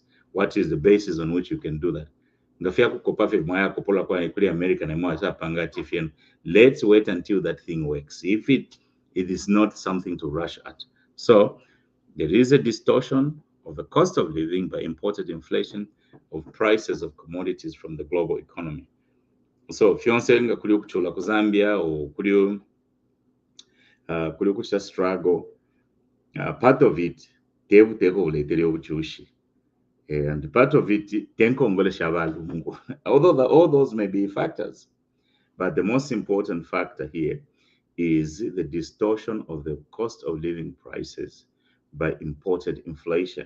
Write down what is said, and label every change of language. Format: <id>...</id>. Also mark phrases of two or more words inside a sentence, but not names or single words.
<en>What is the basis on which you can do that? Let's wait until that thing works. If it is not something to rush at. So there is a distortion of the cost of living by imported inflation of prices of commodities from the global economy. So if you're saying</en> <bem>kuli kuchula ku Zambia</bem> <en>or</en> <bem>kuli kuchita</bem> <en>struggle, part of it</en> <bem>tekuletera obuchushi</bem> <en>and part of it</en> <bem>tenkongolesha abalungu.</bem> <en>Although all those may be factors, but the most important factor here is the distortion of the cost of living prices by imported inflation.</en>